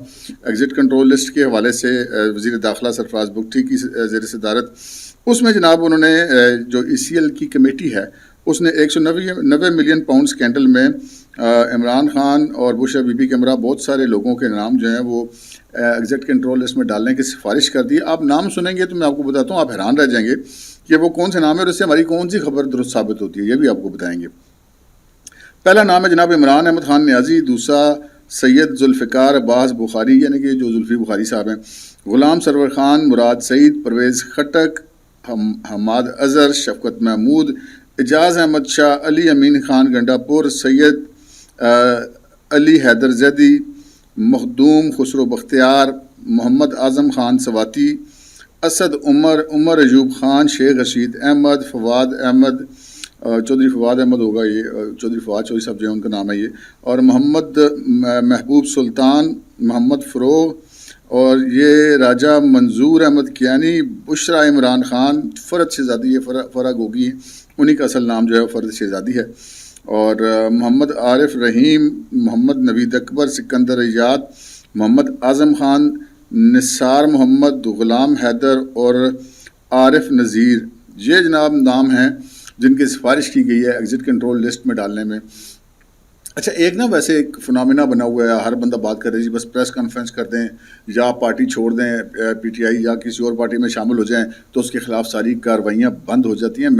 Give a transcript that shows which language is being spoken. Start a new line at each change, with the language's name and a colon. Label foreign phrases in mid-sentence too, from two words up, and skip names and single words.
Urdu: ایگزٹ کنٹرول لسٹ کے حوالے سے وزیر داخلہ سرفراز بگٹی کی زیر صدارت اس میں جناب انہوں نے جو ECL کی کمیٹی ہے اس نے
English: 190 million pound scandal
Urdu: میں عمران خان اور بشریٰ بی بی کے ہمراہ بہت سارے لوگوں کے نام جو ہیں وہ ایگزٹ کنٹرول لسٹ میں ڈالنے کی سفارش کر دی. آپ نام سنیں گے تو میں آپ کو بتاتا ہوں، آپ حیران رہ جائیں گے کہ وہ کون سے نام ہے اور اس سے ہماری کون سی خبر درست ثابت ہوتی ہے، یہ بھی آپ کو بتائیں گے. پہلا نام ہے جناب عمران احمد خان نیازی، دوسرا سید ذوالفقار عباس بخاری یعنی کہ جو زلفی بخاری صاحب ہیں, غلام سرور خان، مراد سعید، پرویز خٹک، حماد اظہر، شفقت محمود، اعجاز احمد شاہ، علی امین خان گنڈاپور، سید علی حیدر زیدی، مخدوم خسرو بختیار، محمد اعظم خان سواتی، اسد عمر، عمر ایوب خان، شیخ رشید احمد، فواد احمد, چوہدری فواد احمد ہوگا یہ، چوہدری فواد چوہدری صاحب جو ہے ان کا نام ہے یہ، اور محمد محبوب سلطان، محمد فروغ، اور یہ راجہ منظور احمد کیانی، بشریٰ عمران خان، فرد شہزادی، یہ فرغ ہوگی، انہی کا اصل نام جو ہے فرد شہزادی ہے، اور محمد عارف رحیم، محمد نوید اکبر، سکندر ایزاد، محمد اعظم خان، نثار محمد، غلام حیدر اور عارف نذیر. یہ جناب نام ہیں جن کی سفارش کی گئی ہے ایگزٹ کنٹرول لسٹ میں ڈالنے میں. اچھا، ایک نا ویسے ایک فنومنا بنا ہوا ہے، ہر بندہ بات کر رہی ہے جی بس
English: press conference
Urdu: کر دیں یا پارٹی چھوڑ دیں، PTI یا کسی اور پارٹی میں شامل ہو جائیں تو اس کے خلاف ساری کارروائیاں بند ہو جاتی ہیں.